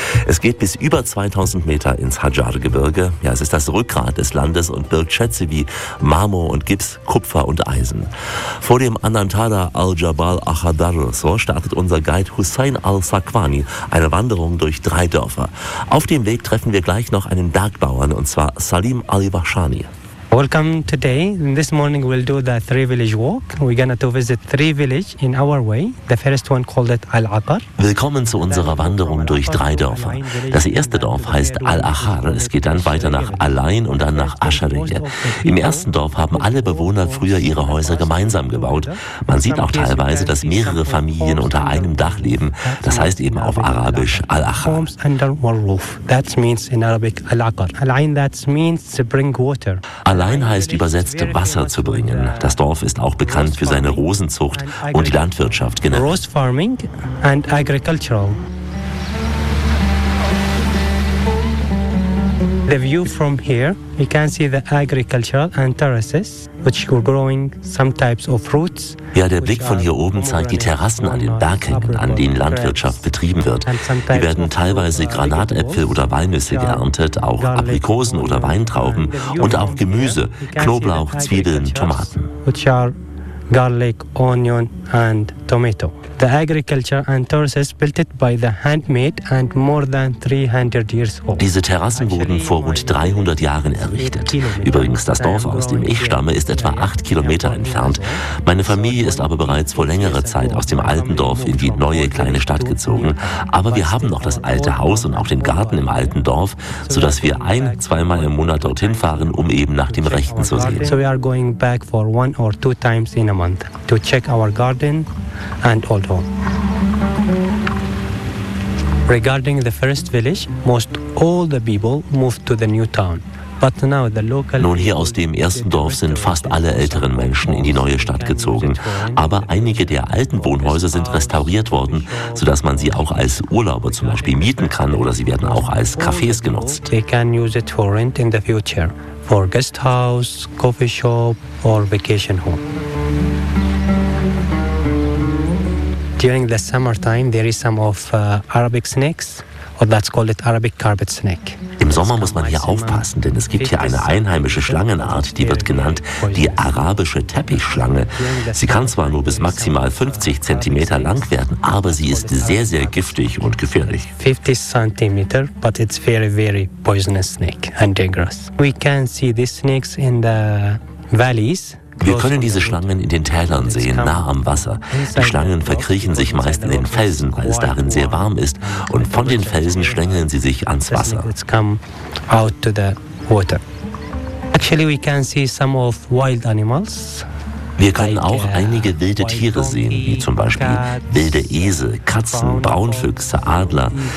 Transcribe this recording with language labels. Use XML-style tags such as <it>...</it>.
<de>Es geht bis über 2000 Meter ins Hadjar-Gebirge. Ja, es ist das Rückgrat des Landes und birgt Schätze wie Marmor und Gips, Kupfer und Eisen. Vor dem Anantara al-Jabal Ahadar, so startet unser Guide Hussein al-Sakwani eine Wanderung durch 3 Dörfer. Auf dem Weg treffen wir gleich noch einen Bergbauern, und zwar Salim Ali Bashani.</de> <en>Welcome today. This morning we'll do the 3-village walk. We're gonna to visit 3 villages in our way. The first one called it Al-Aqar.</en> <de>Willkommen zu unserer Wanderung durch 3 Dörfer. Das erste Dorf heißt Al-Ahar. Es geht dann weiter nach Al-Ain und dann nach Ashariyah. Im ersten Dorf haben alle Bewohner früher ihre Häuser gemeinsam gebaut. Man sieht auch teilweise, dass mehrere Familien unter einem Dach leben. Das heißt eben auf Arabisch Al-Ahar.</de> <en>Homes under one roof. That means in Arabic Al-Aqar. Al-Ain, that means to bring water.</en> <de>Allein heißt übersetzt Wasser zu bringen. Das Dorf ist auch bekannt für seine Rosenzucht und die Landwirtschaft genannt.</de> <en>Rose farming and agricultural. The view from here, you can see the agricultural and terraces, which were growing some types of fruits.</en> <de>Ja, der Blick von hier oben zeigt die Terrassen an den Berghängen, an denen Landwirtschaft betrieben wird. Hier werden teilweise Granatäpfel oder Walnüsse geerntet, auch Aprikosen oder Weintrauben und auch Gemüse, Knoblauch, Zwiebeln, Tomaten.</de> <en>Garlic, onion and tomato. The agriculture and terraces built it by the handmade and more than 300 years old.</en> <de>Diese Terrassen wurden vor rund 300 Jahren errichtet. Übrigens, das Dorf, aus dem ich stamme, ist etwa 8 Kilometer entfernt. Meine Familie ist aber bereits vor längerer Zeit aus dem alten Dorf in die neue kleine Stadt gezogen. Aber wir haben noch das alte Haus und auch den Garten im alten Dorf, sodass wir 1-2 Mal im Monat dorthin fahren, um eben nach dem Rechten zu sehen.</de> <en>So we are going back for 1 or 2 times in a month to check our garden and old home. Regarding the first village, most all the people moved to the new town.</en> <de>Nun, hier aus dem ersten Dorf sind fast alle älteren Menschen in die neue Stadt gezogen. Aber einige der alten Wohnhäuser sind restauriert worden, sodass man sie auch als Urlauber zum Beispiel mieten kann oder sie werden auch als Cafés genutzt.</de> <en>They can use it for rent in the future, for guest house, coffee shop or vacation home. During the summertime, there is some of Arabic snakes, or that's called Arabic carpet snake.</en> <de>Im Sommer muss man hier aufpassen, denn es gibt hier eine einheimische Schlangenart, die wird genannt die arabische Teppichschlange. Sie kann zwar nur bis maximal 50 cm lang werden, aber sie ist sehr, sehr giftig und gefährlich.</de> <en>50 cm, but it's very, very poisonous snake and dangerous. We can see these snakes in the valleys.</en> <de>Wir können diese Schlangen in den Tälern sehen, nah am Wasser. Die Schlangen verkriechen sich meist in den Felsen, weil es darin sehr warm ist. Und von den Felsen schlängeln sie sich ans Wasser. Wir können auch einige wilde Tiere sehen, wie zum Beispiel wilde Esel, Katzen, Braunfüchse, Adler.</de>